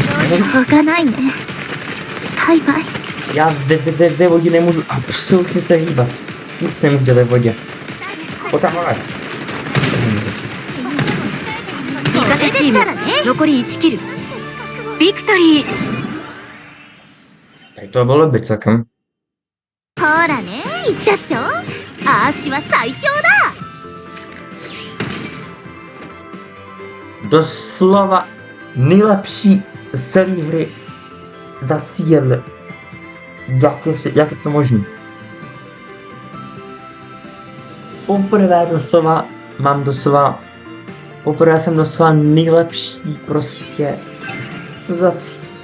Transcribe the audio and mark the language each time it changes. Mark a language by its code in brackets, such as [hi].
[ja] しょうがないねバイバイ [cs] Já ve vodě nemůžu absolutně se hýbat. Nic nemůžu dělat ve vodě. Pojď tam, ale. [ja] 味方チーム残り1キル。ビクトリー。 [cs] Tady to bylo by celkem. [ja] ほらね言ったっちょアーシは最強だ [cs] Doslova nejlepší z celé hry za cíl. Jak je to možné? poprvé doslova mám doslova poprvé jsem doslova nejlepší prostě zací.